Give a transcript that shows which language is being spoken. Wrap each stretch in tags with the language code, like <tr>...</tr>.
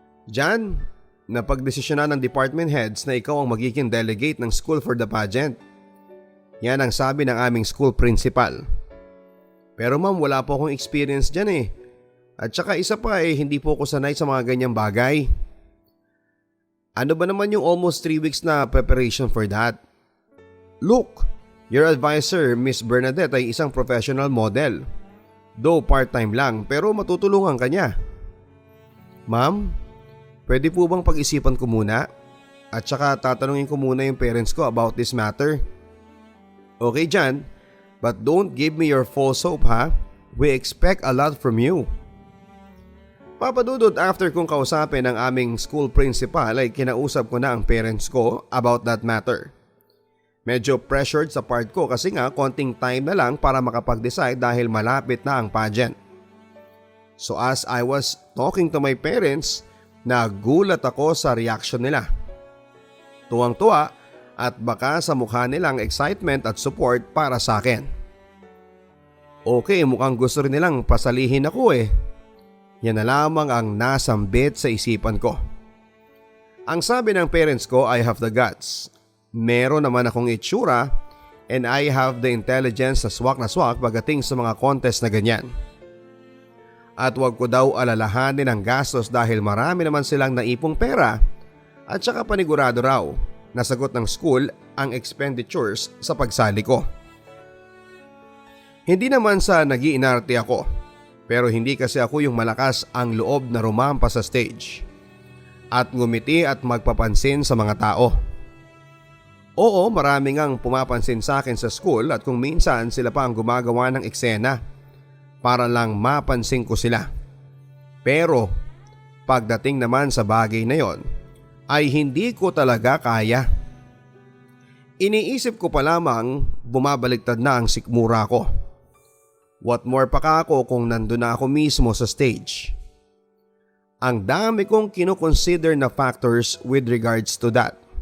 <tl>Diyan, napagdesisyonan ng department heads na ikaw ang magiging delegate ng school</tl> <en>for the pageant.</en> <tl>Yan ang sabi ng aming school principal. Pero ma'am, wala po akong experience dyan eh. At saka isa pa hindi po ako sanay sa mga ganyang bagay. Ano ba naman yung</tl> <en>almost 3 weeks na preparation for that? Look, your advisor, Miss Bernadette,</en> <tl>ay isang</tl> <en>professional model.</en> <tl>Though part-time lang, pero matutulungan ka niya. Ma'am, pwede po bang pag-isipan ko muna? At saka tatanungin ko muna yung parents ko about this matter.</tl> <en>Okay Jan, but don't give me your false hope ha. We expect a lot from you.</en> <tl>Papa Dudut, after kong kausapin ang aming school principal ay kinausap ko na ang parents ko about that matter. Medyo pressured sa part ko kasi nga konting time na lang para makapag-decide dahil malapit na ang pageant. So as I was talking to my parents, nagulat ako sa reaction nila. Tuwang-tuwa at baka sa mukha nilang excitement at support para sa akin. Okay, mukhang gusto rin nilang pasalihin ako eh. Yan na lamang ang nasambit sa isipan ko. Ang sabi ng parents ko,</tl> <en>I have the guts.</en> <tl>Meron naman akong itsura</tl> <en>and I have the intelligence</en> <tl>na swak pagdating sa mga contest na ganyan. At wag ko daw alalahanin ang gastos dahil marami naman silang naipong pera at saka panigurado raw na sagot ng school ang expenditures sa pagsali ko. Hindi naman sa nag-iinarte ako pero hindi kasi ako yung malakas ang loob na rumampa sa stage. at ngumiti at magpapansin sa mga tao. Oo, marami ngang pumapansin sa akin sa school at kung minsan sila pa ang gumagawa ng eksena para lang mapansin ko sila. Pero pagdating naman sa bagay na yon ay hindi ko talaga kaya. Iniisip ko pa lamang bumabaliktad na ang sikmura ko. What more pa ka ako kung nandun na ako mismo sa stage. Ang dami kong kinoconsider na factors with regards to that.</tl>